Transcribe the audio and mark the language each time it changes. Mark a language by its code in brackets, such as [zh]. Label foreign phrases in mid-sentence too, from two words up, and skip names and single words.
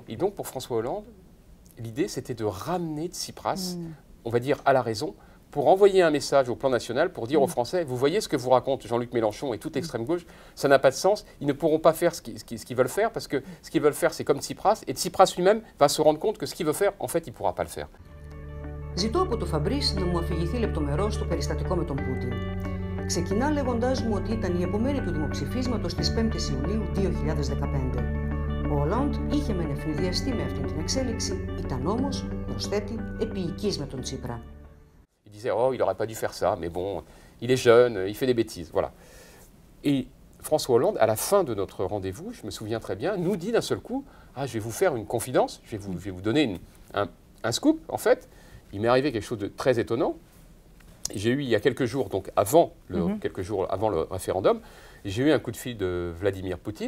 [fr] Et donc, pour François Hollande, l'idée, c'était de ramener Tsipras, on va dire, à la raison, pour envoyer un message au plan national, pour dire aux Français, vous voyez ce que vous raconte Jean-Luc Mélenchon et toute l'extrême gauche, ça n'a pas de sens, ils ne pourront pas faire ce qu'ils veulent faire, parce que ce qu'ils veulent faire, c'est comme Tsipras, et Tsipras lui-même va se rendre compte que ce qu'il veut faire, en fait, il ne pourra pas le faire. [el] Ζητώ από τον Φαμπρίς να μου αφηγηθεί λεπτομερώς το περιστατικό με τον Πούτιν. Ξεκινά λέγοντάς μου ότι ήταν η επομένη του δημοψηφίσματος της 5ης Ιουλίου 2015. Ο Ολάντ είχε μεν ευνηδιαστεί με αυτή την εξέλιξη, ήταν όμως, προσθέτει, επίοικης με τον Τσίπρα. [fr] Il disait, oh, il n'aurait pas dû faire ça, mais bon, il est jeune, il fait des bêtises, voilà. Et François Hollande, à la fin de notre rendez-vous, je me souviens très bien, nous dit d'un seul coup, ah, je vais vous faire une confidence, je vais vous donner un scoop, en fait. Il m'est arrivé quelque chose de très étonnant. J'ai eu, il y a quelques jours, donc quelques jours avant le référendum, j'ai eu un coup de fil de Vladimir Poutine.